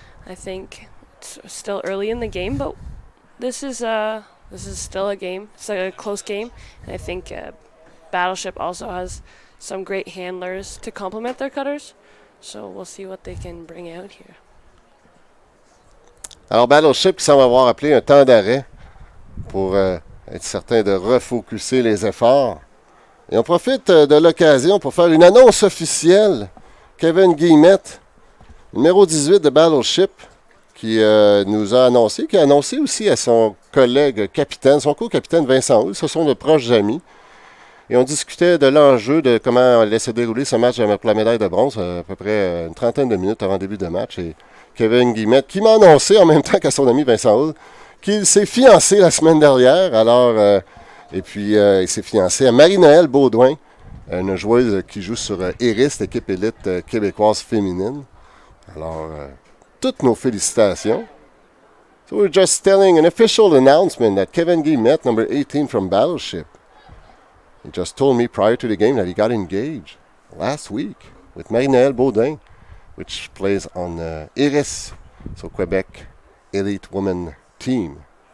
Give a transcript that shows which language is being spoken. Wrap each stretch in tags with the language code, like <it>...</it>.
<en>I think it's still early in the game, but this is still a game. It's a close game, and I think Battleship also has some great handlers to complement their cutters. So we'll see what they can bring out here.</en> <fr>Alors Battleship qui semble avoir appelé un temps d'arrêt pour être certain de refocuser les efforts. Et on profite de l'occasion pour faire une annonce officielle. Kevin Guillemette, numéro 18 de Battleship, qui nous a annoncé, qui a annoncé aussi à son collègue capitaine, son co-capitaine Vincent Houle. Ce sont de proches amis. Et on discutait de l'enjeu, de comment allait se dérouler ce match pour la médaille de bronze, à peu près une trentaine de minutes avant le début de match. Et Kevin Guillemette, qui m'a annoncé en même temps qu'à son ami Vincent Houle, qu'il s'est fiancé la semaine dernière. Alors, et puis, il s'est fiancé à Marie-Noëlle Baudouin, une joueuse qui joue sur Iris, l'équipe élite québécoise féminine. Alors, toutes nos félicitations.</fr> <en>So we're just telling an official announcement that Kevin Guillemette, number 18 from Battleship, he just told me prior to the game that he got engaged last week with Marie-Noëlle Baudouin, which plays on Iris, so Quebec Elite Women Team.</en>